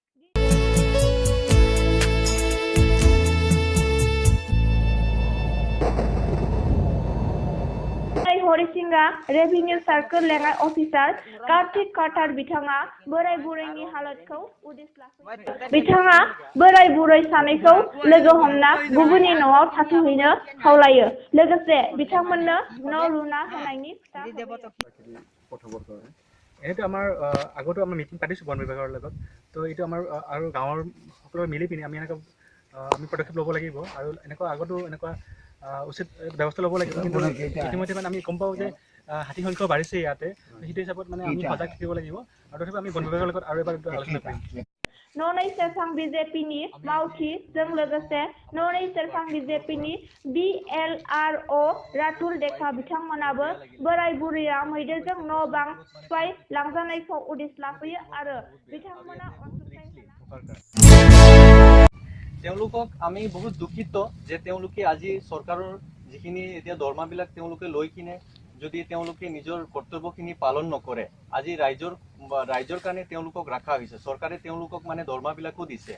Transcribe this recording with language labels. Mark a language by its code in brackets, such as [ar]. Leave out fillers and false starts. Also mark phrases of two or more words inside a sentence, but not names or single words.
[brx] हरिसिंगा रेभिनिउ सार्कल लेङाइ अफिसार कार्तिक कार्टार बिथाङा बोराय बुरैनि हालोदखौ उदिस लाफैयो। बिथाङा बोराय बुरै सानैखौ लोगो हमना गुबुननि न'आव थाथ'हैनो खावलायो। लोगोसे बिथांमोननो न' लुना होनायनि खोथा होयो। [as] এইটো আমাৰ আগতো আমি মিটিং পাতিছোঁ বন বিভাগৰ লগত। তো এইটো আমাৰ আৰু গাঁৱৰ সকলোৱে মিলি পিনি আমি এনেকুৱা আমি পদক্ষেপ ল'ব লাগিব আৰু এনেকুৱা আগতো এনেকুৱা উচিত ব্যৱস্থা ল'ব লাগিব। কিন্তু ইতিমধ্যে মানে আমি গম পাওঁ যে হাতীৰ সংখ্যাও বাঢ়িছে ইয়াতে। সেইটো হিচাপত মানে আমি সজাগ থাকিব লাগিব আৰু তথাপি আমি বন বিভাগৰ লগত আৰু এবাৰ আলোচনা কৰিম। [brx] ननै सेरफां बिजेपिनि मावथिजों लोगोसे ननै सेरफां बिजेपिनि BLRO रातुल देखा बिथांमोनाबो बोराय बुरैया मैदेरजों न' बां सिफाय लांजानायखौ उदिस लाफैयो आरो बिथांमोना अनसुंथाइ [as] তেওঁলোকক আমি বহুত দুখিত যে তেওঁলোকে আজি চৰকাৰৰ যিখিনি এতিয়া দৰমাবিলাক তেওঁলোকে লৈ কিনে যদি তেওঁলোকে নিজৰ কৰ্তব্যখিনি পালন নকৰে, আজি ৰাইজৰ কাৰণে তেওঁলোকক ৰখা হৈছে। চৰকাৰে তেওঁলোকক মানে দৰমাবিলাকো দিছে।